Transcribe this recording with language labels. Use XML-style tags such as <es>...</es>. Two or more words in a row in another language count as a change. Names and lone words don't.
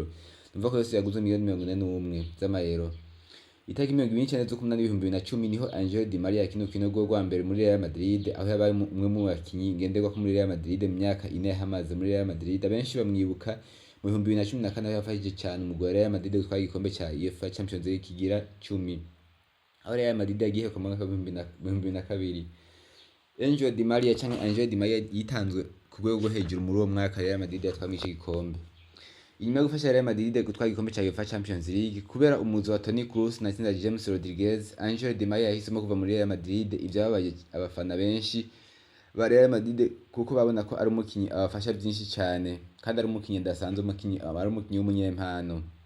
<rn>Numva ko yose yaguze miliyoni 41 z'amayero. Itariki 29 z'ukwa 2010 niho Angel Di Maria yakina urukino rwa mbere muri Real Madrid, aho yabaye umwe mu bakinyi ngenderwa ko muri Real Madrid mu myaka 4 yahamaze muri Real Madrid. Abenshi bamwibuka mu 2014, aho yafashije cyane umugwi wa Real Madrid gutwara igikombe ca UEFA Champions League kigira 10, aho Real Madrid yagiye ku mwaka wa 2002. Angel Di Maria canke Angel Di Maria yitanzwe ku rwego rwo hejuru muri uwo mwaka Real Madrid yatwara ico gikombe. Inyuma yo gufasha Real Madrid gutwara igikombe ca UEFA Champions League kubera umuzi wa Toni Kroos na Tsinda James Rodriguez, Angel Di Maria yahisemo kuva muri Real Madrid. Ivyababaye abafana benshi ba Real Madrid kuko babona ko ari umukinyi abafasha byinshi cyane, kandi ari umukinyi ndasanzwe, ari umukinyi w'umunyempano.</rn>